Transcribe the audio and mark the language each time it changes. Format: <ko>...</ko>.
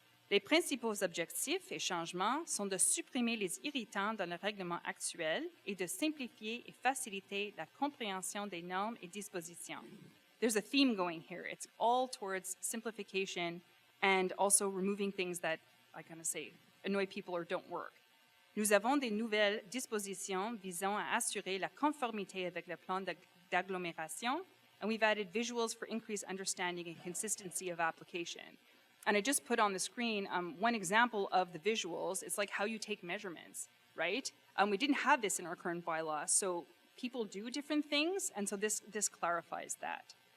<fr>Les principaux objectifs et changements sont de supprimer les irritants dans le règlement actuel et de simplifier et faciliter la compréhension des normes et dispositions.</fr> <en>There's a theme going here. It's all towards simplification and also removing things that, annoy people or don't work.</en> <fr>Nous avons des nouvelles dispositions visant à assurer la conformité avec le plan d'agglomération</fr> <en>and we've added visuals for increased understanding and consistency of application. And I just put on the screen one example of the visuals. It's like how you take measurements, right? We didn't have this in our current bylaw, so people do different things, and so this clarifies that.</en>